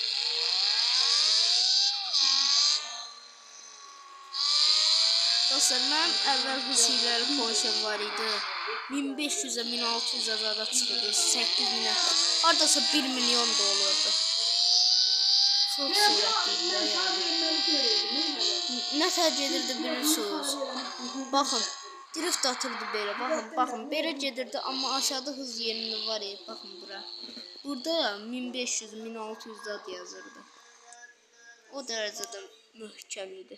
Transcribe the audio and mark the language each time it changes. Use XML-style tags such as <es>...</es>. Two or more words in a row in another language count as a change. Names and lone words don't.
<tr>Dostlar ben evvel hız hileleri konuşan var idi.</tr> <az>1500'e 1600'e zada çıxırdı. 8000'e. Haradasa 1 milyon da olurdu. Çok sürətliydi yani. Nə tərcih edirdi bilirsiniz. Baxın. Drift atırdı belə. Baxın. Belə gedirdi amma aşağıda hız yerinin var ya. Baxın bura. Burada 1500, 1600 zad yazırdı. O dərəcədə möhkəm idi.</az>